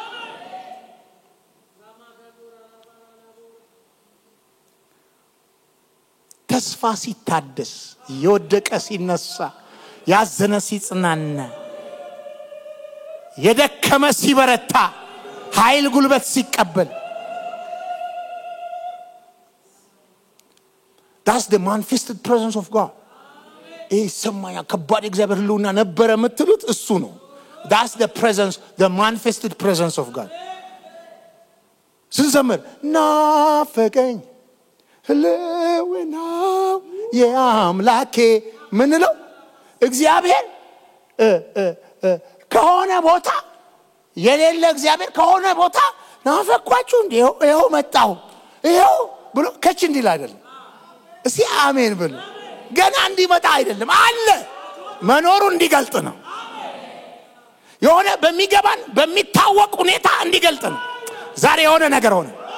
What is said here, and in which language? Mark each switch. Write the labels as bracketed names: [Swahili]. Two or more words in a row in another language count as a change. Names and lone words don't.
[Amharic] ተስፋ ሲታደስ የወደቀ ሲነሳ ያዘነ ሲጽናና የደከመ ሲበረታ ኃይል ጉልበት ሲቀበል [English] that's the manifested presence of God [Amharic] ሰማያ ከባድ እግዚአብሔር ህልውና ነበረ የምትሉት እሱ ነው [English] that's the presence the manifested presence of God [Amharic] ስንዘምር ናፈቀኝ ህልውናው የአምላኬ ምንለው እግዚአብሔር ከሆነ ቦታ የሌለ እግዚአብሔር ከሆነ ቦታ ናፈቋችሁ እንዴ ይሄው መጣው ይሄው ብሎ ከች እንዲል አይደለም እስቲ አሜን ብሉ ገና እንዲመጣ አይደለም አለ መኖሩ እንዲገልጥ ነው የሆነ በሚገባን በሚታወቅ ሁኔታ እንዲገልጥ ነው ዛሬ የሆነ ነገር ሆነ